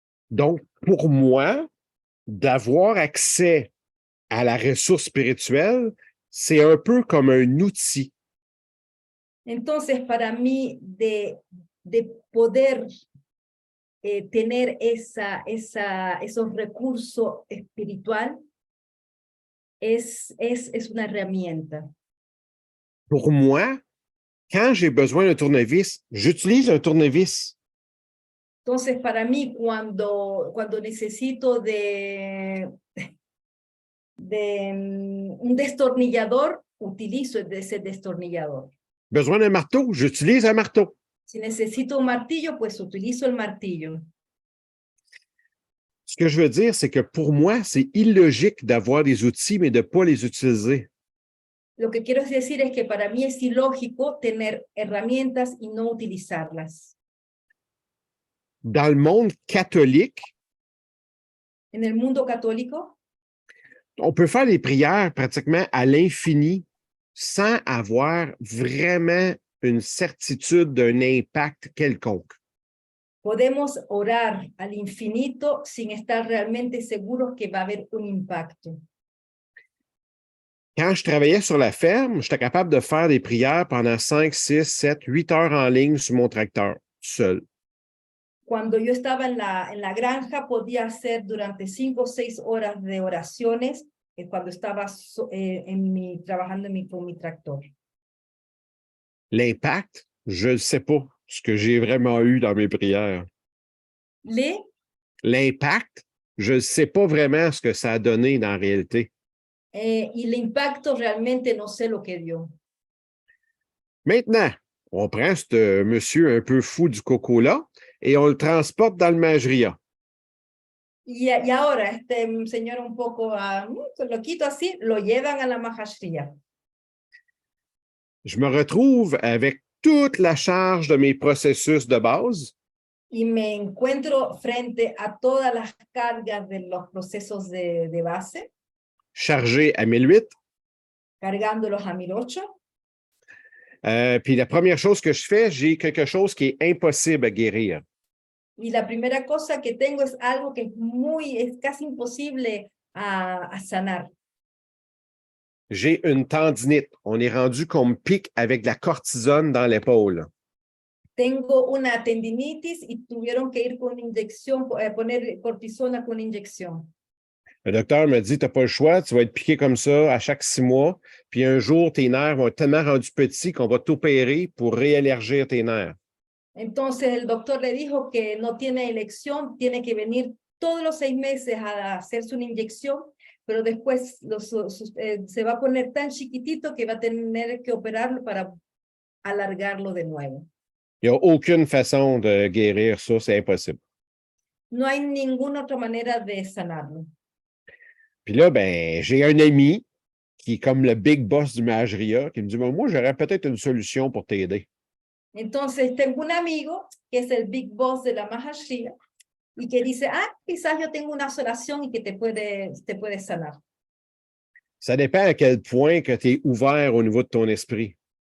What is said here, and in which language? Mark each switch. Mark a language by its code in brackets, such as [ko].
[fr] Donc, pour moi, d'avoir accès à la ressource spirituelle, c'est un peu comme un outil. [es] Entonces, para mí, de poder tener esos recursos espirituales es una herramienta. [fr] Pour moi, quand j'ai besoin d'un tournevis, j'utilise un tournevis. [es] Entonces, para mí, cuando necesito de un destornillador, utilizo ese destornillador. [fr] Besoin d'un marteau, j'utilise un marteau. [es] Si necesito un martillo, pues utilizo el martillo. [fr] Ce que je veux dire, c'est que pour moi, c'est illogique d'avoir des outils, mais de ne pas les utiliser. [es] Lo que quiero decir es que para mí es ilógico tener herramientas y no utilizarlas. [fr] Dans le monde catholique, [es] En el mundo católico, [fr] on peut faire des prières pratiquement à l'infini sans avoir vraiment une certitude d'un impact quelconque. [es] podemos orar al infinito sin estar realmente seguros que va a haber un impacto. [fr] Quand je travaillais sur la ferme, j'étais capable de faire des prières pendant 5, 6, 7, 8 heures en ligne sur mon tracteur, seul. [es] Cuando yo estaba en la granja, podía hacer durante 5 o 6 horas de oraciones cuando estaba trabajando con mi tractor. [fr] L'impact, je ne sais pas ce que j'ai vraiment eu dans mes prières. L'impact, je ne sais pas vraiment ce que ça a donné dans la réalité. [es] Y el impacto realmente no sé lo que dio. [fr] Maintenant, on prend ce monsieur un peu fou du coco-là et on le transporte dans le Mageria. [es] Y ahora, este señor un poco loquito así, lo llevan a la Mahashriya. [fr] Je me retrouve avec toute la charge de mes processus de base. [es] Y me encuentro frente a todas las cargas de los procesos de base. [fr] Chargé à 1008. [es] Cargándolos a 1008. [fr] Puis la première chose que je fais, j'ai quelque chose qui est impossible à guérir. [es] Y la primera cosa que tengo es algo que es casi imposible a sanar. [fr] J'ai une tendinite. On est rendu qu'on me pique avec de la cortisone dans l'épaule. [es] Tengo una tendinitis y tuvieron que ir con inyección, poner cortisona con inyección. [fr] Le docteur me dit, tu n'as pas le choix, tu vas être piqué comme ça à chaque 6 mois, puis un jour, tes nerfs vont être tellement rendus petits qu'on va t'opérer pour réélargir tes nerfs. [es] Entonces el doctor le dijo que no tiene elección, tiene que venir todos los 6 meses a hacerse una inyección, pero después se va a poner tan chiquitito que va a tener que operarlo para alargarlo de nuevo. [fr] Il n'y a aucune façon de guérir ça, c'est impossible. [es] No hay ninguna otra manera de sanarlo. [fr] Puis là, ben, j'ai un ami qui est comme le big boss du Mageria, qui me dit, moi, j'aurais peut-être une solution pour t'aider. [es] Entonces tengo un amigo que es el big boss de la Mahashriya y que dice, quizás yo tengo una solución y que te puede sanar. [fr] Ça dépend à quel point que tu es ouvert au niveau de ton esprit.